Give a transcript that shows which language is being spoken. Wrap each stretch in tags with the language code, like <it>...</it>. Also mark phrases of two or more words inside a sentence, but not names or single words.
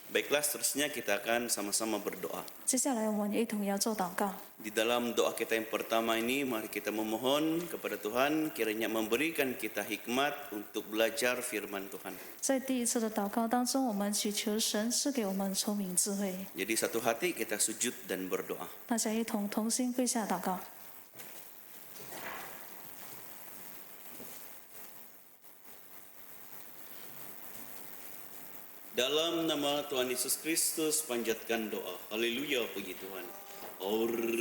<ms>ikhlas, terusnya kita akan sama-sama berdoa.</ms> <zh>接下来我们一同要做祷告。</zh> <ms>Di dalam doa kita yang pertama ini, mari kita memohon kepada Tuhan kiranya memberikan kita hikmat untuk belajar firman Tuhan.</ms> <zh>在第一次的祷告当中，我们祈求神赐给我们聪明智慧。</zh> <ms>Jadi satu hati kita sujud dan berdoa.</ms> <zh>大家一同同心跪下祷告。</zh> <ms>Dalam nama Tuhan Yesus Kristus panjatkan doa. Haleluya, puji Tuhan. Or</ms>